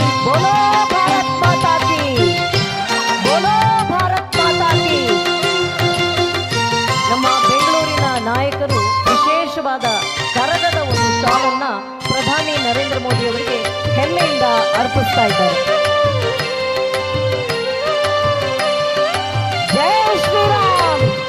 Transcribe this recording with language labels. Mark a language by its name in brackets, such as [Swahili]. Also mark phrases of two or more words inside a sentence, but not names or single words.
[Hindi] बोलो भारत माता की, बोलो भारत माता की। [Kannada] ನಮ್ಮ ಬೆಂಗಳೂರಿನ ನಾಯಕರು ವಿಶೇಷವಾದ ಕರಗದ ಒಂದು ಶಾಲನ್ನ ಪ್ರಧಾನಿ ನರೇಂದ್ರ ಮೋದಿ ಅವರಿಗೆ ಹೆಮ್ಮೆಯಿಂದ ಅರ್ಪಿಸ್ತಾ ಇದ್ದಾರೆ. ಜೈ ಶ್ರೀರಾಮ್.